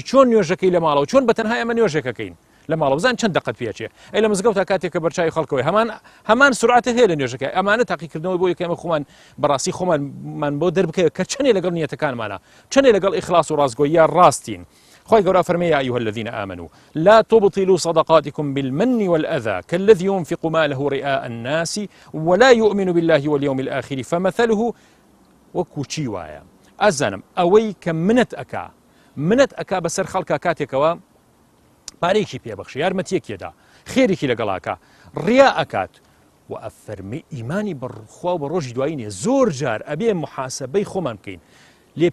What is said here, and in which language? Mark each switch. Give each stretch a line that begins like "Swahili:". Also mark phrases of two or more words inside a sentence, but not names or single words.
Central Kurdish: چۆن نوێژەکەی لە ماڵەوە چۆن بەتەنها ئەمە نوێژەکەکەین لە ماڵەوە بزان چەند دقت پێچێ ئەی لە مزگەوت تا کاتێک کە بەرچاوی خەڵکەوەی هەمان سرعتە هەیە لە نوێژەکەی ئەمانە تاقیکردنەوەی بۆ یەکەمە خۆمان بەڕاستی خۆمان بۆ دەربکەوێت کە چەندێ لەگەڵ نیەتەکانمانە چەندێ لەگەڵ ئیخلاص و ڕاستگۆیی ڕاستین خۆی گەورە فەرمێ
Arabic: يا أيها الذين آمنوا لا تبطلوا صدقاتكم بالمن والأذى كالذي ينفق ماله رئاء الناس ولا يؤمن بالله واليوم الآخر فمثله
Central Kurdish: وەکو وایە ئەزانم ئەوەی کە منەت ئەکا بەسەر خەڵکا کاتێکەوە پارێکی پێبەخشی یارمەتیەکێدا خێرێکی لەگەڵاکە ڕیا ئەکات و ئەفەرمی ئیمانی بەخوا و بە ڕۆژی دوایی نیە زۆر جار ئەبێ محاسەبەی خۆمان بکەین لێ